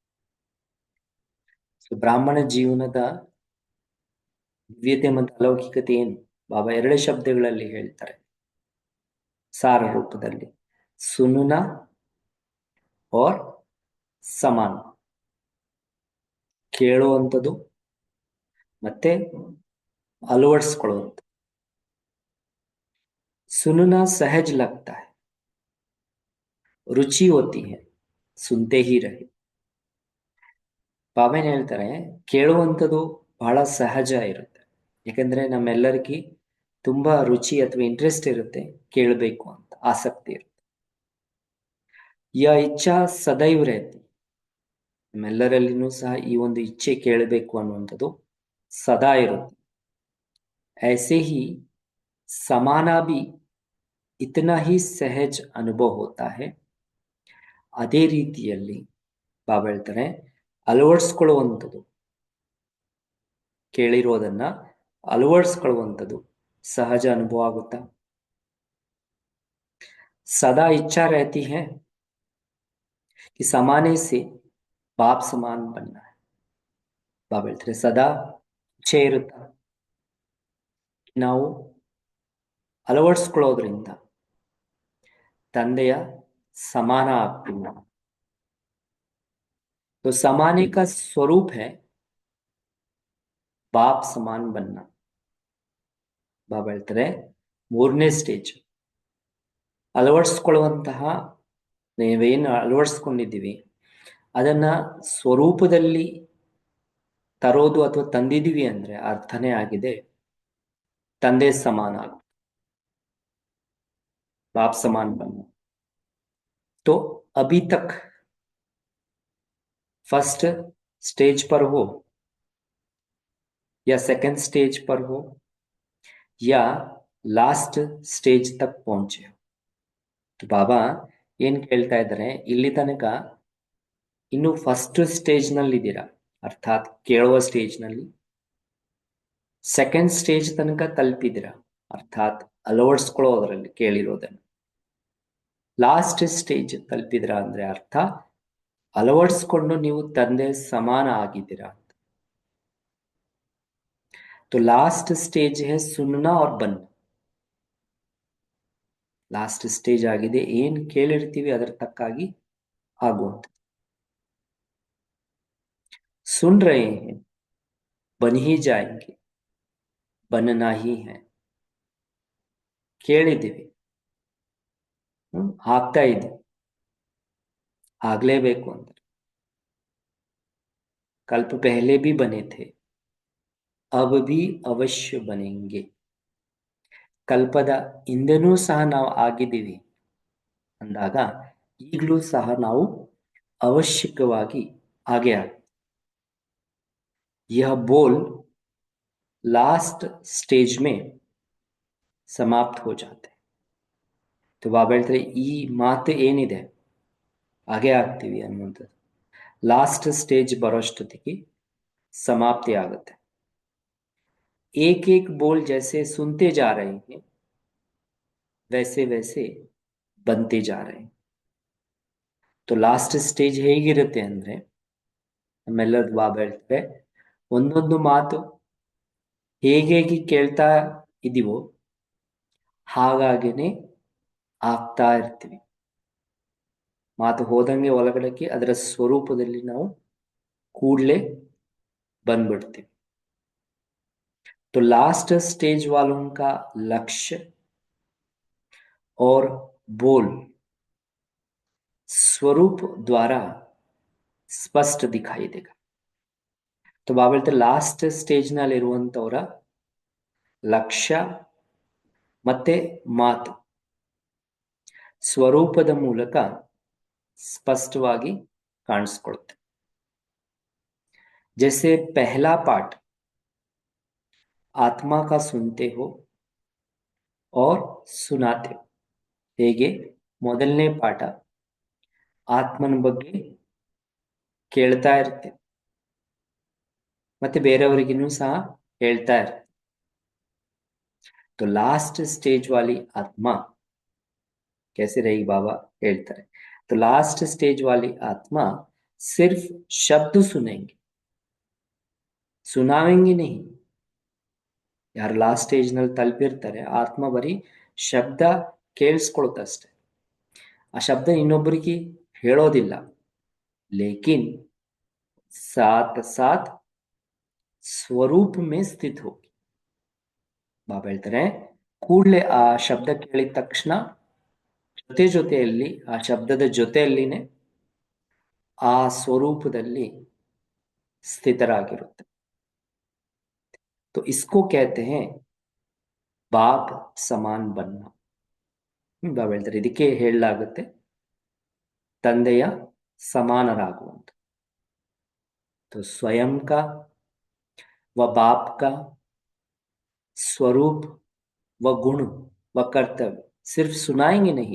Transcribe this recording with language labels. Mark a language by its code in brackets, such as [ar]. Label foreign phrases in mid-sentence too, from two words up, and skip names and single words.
[kn] ಸೊ ಬ್ರಾಹ್ಮಣ ಜೀವನದ ದಿವ್ಯತೆ ಮತ್ತು ಅಲೌಕಿಕತೆ ಏನು, ಬಾಬಾ ಎರಡು ಶಬ್ದಗಳಲ್ಲಿ ಹೇಳ್ತಾರೆ ಸಾರ ರೂಪದಲ್ಲಿ, [hi] सुनना और समाना. [kn] ಕೇಳುವಂಥದ್ದು ಮತ್ತೆ ಅಳವಡಿಸ್ಕೊಳ್ಳುವಂಥದ್ದು. [hi] सुनना सहज लगता है, रुचि होती है, सुनते ही रहे. [kn] ಬಾಬಾ ಏನ್ ಹೇಳ್ತಾರೆ, ಕೇಳುವಂಥದ್ದು ಬಹಳ ಸಹಜ ಇರುತ್ತೆ, ಯಾಕಂದ್ರೆ ನಮ್ಮೆಲ್ಲರಿಗೂ ತುಂಬಾ ರುಚಿ ಅಥವಾ ಇಂಟ್ರೆಸ್ಟ್ ಇರುತ್ತೆ, ಕೇಳಬೇಕು ಅಂತ ಆಸಕ್ತಿ ಇರುತ್ತೆ. [hi] यह इच्छा सदैव रहती, [kn] ನಮ್ಮೆಲ್ಲರಲ್ಲಿನೂ ಸಹ ಈ ಒಂದು ಇಚ್ಛೆ ಕೇಳಬೇಕು ಅನ್ನುವಂಥದ್ದು ಸದಾ ಇರುತ್ತೆ. [hi] ऐसे ही समाना भी इतना ही सहज अनुभव होता है. [kn] ಅದೇ ರೀತಿಯಲ್ಲಿ ಬಾಬಾ ಹೇಳ್ತಾರೆ, ಅಳವಡಿಸ್ಕೊಳ್ಳುವಂಥದ್ದು, ಕೇಳಿರೋದನ್ನ ಅಳವಡಿಸ್ಕೊಳ್ಳುವಂಥದ್ದು ಸಹಜ ಅನುಭವ ಆಗುತ್ತಾ. [hi] सदा इच्छा रहती है कि समाने से बाप समान बनना है. [kn] ಬಾಬಾ ಹೇಳ್ತಾರೆ ಸದಾ ಇಚ್ಛೆ ಇರುತ್ತ ನಾವು ಅಳವಡಿಸ್ಕೊಳ್ಳೋದ್ರಿಂದ ತಂದೆಯ ಸಮಾನ ಆಗ್ತೀವಿ. [hi] तो समाने का स्वरूप है बाप समान बनना. [kn] ಬಾಬಾ ಹೇಳ್ತಾರೆ ಮೂರನೇ ಸ್ಟೇಜ್ ಅಳವಡಿಸ್ಕೊಳ್ಳುವಂತಹ, ನೀವೇನು ಅಳವಡಿಸ್ಕೊಂಡಿದ್ದೀವಿ ಅದನ್ನ ಸ್ವರೂಪದಲ್ಲಿ ತರೋದು ಅಥವಾ ತಂದಿದ್ದೀವಿ ಅಂದ್ರೆ ಅರ್ಥನೇ ಆಗಿದೆ ತಂದೆ ಸಮಾನ, [hi] बाप समान बनना. तो अभी तक [en] first stage [hi] पर हो या [en] second stage [hi] पर हो या [en] last stage [hi] तक पहुंचे हो. [kn] तो ಬಾಬಾ ಏನ್ ಕೇಳ್ತಾ ಇದ್ದಾರೆ, ಇಲ್ಲಿ ತನಕ ಇನ್ನು [en] first stage [kn] ನಲ್ಲಿ ಇದ್ದೀರಾ, ಅರ್ಥಾತ್ ಕೇಳುವ ಸ್ಟೇಜ್ ನಲ್ಲಿ. [en] second stage [kn] ತನಕ ತಲುಪಿದ್ದೀರಾ, ಅರ್ಥಾತ್ ಅಳವಡಿಸ್ಕೊಳ್ಳೋದ್ರಲ್ಲಿ ಕೇಳಿರೋದನ್ನು. [en] last stage [kn] ತಲುಪಿದಿರಾ ಅಂದ್ರೆ ಅರ್ಥ ಅಳವಡಿಸ್ಕೊಂಡು ನೀವು ತಂದೆ ಸಮಾನ ಆಗಿದ್ದೀರಾ. [hi] तो [en] last stage [hi] है सुनना और बनना. [en] last stage [kn] ಆಗಿದೆ, ಏನ್ ಕೇಳಿರ್ತೀವಿ ಅದರ ತಕ್ಕಾಗಿ ಆಗುವಂತ. [hi] सुन रहे हैं बन ही जाएंगे, बनना ही है. [kn] ಕೇಳಿದ್ದೀವಿ, ಆಗ್ತಾ ಇದೆ, ಆಗ್ಲೇಬೇಕು ಅಂತ. [hi] कल्प पहले भी बने थे, अब भी अवश्य बनेंगे. [kn] ಕಲ್ಪದ ಹಿಂದೆನೂ ಸಹ ನಾವು ಆಗಿದ್ದೀವಿ ಅಂದಾಗ ಈಗಲೂ ಸಹ ನಾವು ಅವಶ್ಯಕವಾಗಿ ಹಾಗೆ ಆಗ. [hi] यह बोल लास्ट स्टेज में समाप्त हो जाते. [kn] तो ಬಾಬಾ ಹೇಳ್ತಾರೆ ಈ ಮಾತು ಏನಿದೆ ಹಾಗೆ ಆಗ್ತೀವಿ ಅನ್ನುವಂಥದ್ದು [en] last stage [kn] ಬರೋಷ್ಟೊತ್ತಿಗೆ ಸಮಾಪ್ತಿ ಆಗುತ್ತೆ. [hi] एक एक बोल जैसे सुनते जा रहे हैं वैसे वैसे बनते जा रहे हैं. [kn] तो [en] last stage [kn] ಹೇಗಿರುತ್ತೆ ಅಂದ್ರೆ, ನಮ್ಮೆಲ್ಲರದು ಬಾಬಾ ಹೇಳ್ತಾರೆ ಒಂದೊಂದು ಮಾತು ಹೇಗೆ ಕೇಳ್ತಾ ಇದೀವೋ ಹಾಗಾಗಿನೇ ಆಗ್ತಾ ಇರ್ತೀವಿ. ಮಾತು ಹೋದಂಗೆ ಒಳಗಡೆಗೆ ಅದರ ಸ್ವರೂಪದಲ್ಲಿ ನಾವು ಕೂಡಲೇ ಬಂದ್ಬಿಡ್ತೀವಿ. [hi] तो [en] last stage [hi] वालों का लक्ष्य और बोल स्वरूप द्वारा ಸ್ಪಷ್ಟ दिखाई देगा. [kn] तो ಬಾಬಾ ಹೇಳ್ತಾರೆ [en] last stage [kn] ನಲ್ಲಿ ಇರುವಂತವರ ಲಕ್ಷ್ಯ ಮತ್ತೆ ಮಾತು ಸ್ವರೂಪದ ಮೂಲಕ ಸ್ಪಷ್ಟವಾಗಿ ಕಾಣಿಸ್ಕೊಳ್ಳುತ್ತೆ. [hi] जैसे पहला पाठ आत्मा का सुनते हो और सुनाते हो. [kn] ಹೇಗೆ ಮೊದಲನೇ ಪಾಠ ಆತ್ಮನ ಬಗ್ಗೆ ಕೇಳ್ತಾ ಇರುತ್ತೆ ಮತ್ತೆ ಬೇರೆಯವರಿಗೂ ಸಹ ಹೇಳ್ತಾ ಇರುತ್ತೆ. [hi] तो [en] last stage [hi] वाली आत्मा कैसे रहेगी बाबा ಹೇಳ್ತಾರೆ. तो [en] last stage [hi] वाली आत्मा सिर्फ शब्द सुनेंगे, सुनावेंगे नहीं. [kn] ಯಾರು [en] last stage [kn] ನಲ್ಲಿ ತಲುಪಿರ್ತಾರೆ ಆತ್ಮ ಬರೀ ಶಬ್ದ ಕೇಳಿಸ್ಕೊಳ್ತಷ್ಟೆ, ಆ ಶಬ್ದ ಇನ್ನೊಬ್ಬರಿಗೆ ಹೇಳೋದಿಲ್ಲ. [hi] ಲೇಕಿನ್ साथ साथ स्वरूप में स्थित होगी. [kn] ಬಾಬಾ ಹೇಳ್ತಾರೆ ಕೂಡಲೇ ಆ ಶಬ್ದ ಕೇಳಿದ ತಕ್ಷಣ ಜೊತೆಯಲ್ಲಿ ಆ ಶಬ್ದದ ಜೊತೆಯಲ್ಲಿನೇ ಆ ಸ್ವರೂಪದಲ್ಲಿ ಸ್ಥಿತರಾಗಿರುತ್ತೆ. [hi] तो इसको कहते हैं बाप समान बनना. [kn] ಬಾಬಾ ಹೇಳ್ತಾರೆ ಇದಕ್ಕೆ ಹೇಳಲಾಗುತ್ತೆ ತಂದೆಯ ಸಮಾನರಾಗುವಂತ. [hi] तो स्वयं का व बाप का स्वरूप व गुण व कर्तव्य सिर्फ सुनाएंगे नहीं.